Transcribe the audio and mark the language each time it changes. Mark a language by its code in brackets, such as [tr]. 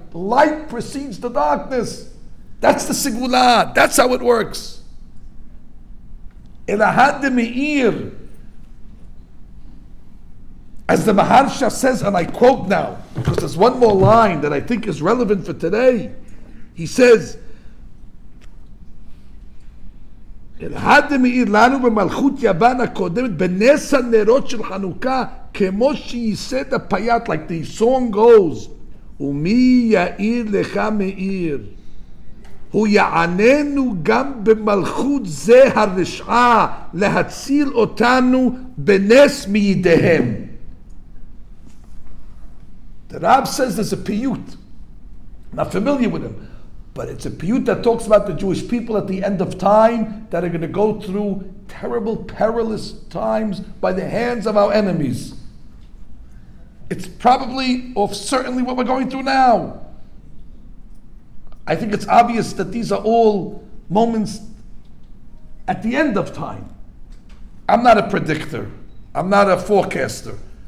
[en] Light precedes the darkness. That's the Segula. That's how it works. [arc] ELAHA DeMEIR. [en] As the Maharsha says, and I quote now, because there's one more line that I think is relevant for today. He says, [arc] ELAHA DeMEIR [he] לנו במלכות יוון הקודמת בנס הנרות של חנוכה כמו שייסד הפייט, [en] like the song goes, [he] ומי יאיר לך מאיר, הוא יעננו גם במלכות זה הרשעה להציל אותנו בנס מידיהם. [en] The Rab says there's a piyut. Not familiar with him, but it's a piyut that talks about the Jewish people at the end of time that are going to go through terrible, perilous times by the hands of our enemies. It's probably, or certainly, what we're going through now. I think it's obvious that these are all moments at the end of time. I'm not a predictor. I'm not a forecaster.